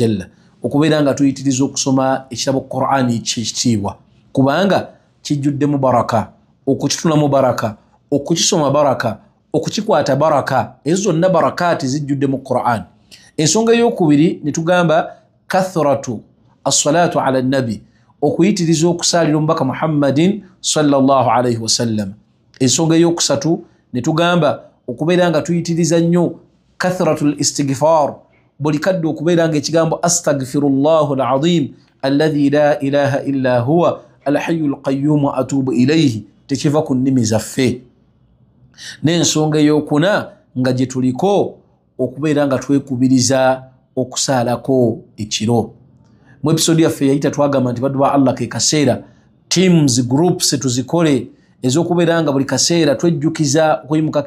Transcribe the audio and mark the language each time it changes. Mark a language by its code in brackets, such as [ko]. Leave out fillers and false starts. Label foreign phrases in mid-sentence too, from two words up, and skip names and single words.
[lg] jalla okubeera nga tuyitiriza okusoma ekitabo Qur'ani kyekitiibwa kubanga kijjuddemu baraka okukitunamu baraka okukisoma baraka okukikwata baraka ezo zonna barakaati zijjudde mu Qur'an ensonga ey'okubiri ne tugamba [ar] كثرة الصلاة على النبي [lg] okuyitiriza okusaalira omubaka Muhammadin [ar] صلى الله عليه وسلم [lg] ensonga ey'okusatu ne tugamba okubeera nga tuyitiriza nnyo [ar] كثرة الاستغفار [lg] buli kadde okubeera nga ekigambo [ar] أستغفر الله العظيم الذي لا إله إلا هو الحي القيوم أتوب إليه [lg] tekiva ku nnimi zaffe n'ensonga ey'okuna nga gye tuliko okubeera nga twekubiriza okusaalako ekiro mu episode yaffe yayita twagamba nti baddu ba Allah ke kaseera [en] teams groups [lg] tuzikole ez'okubeera nga buli kaseera twejjukiza okuyimukako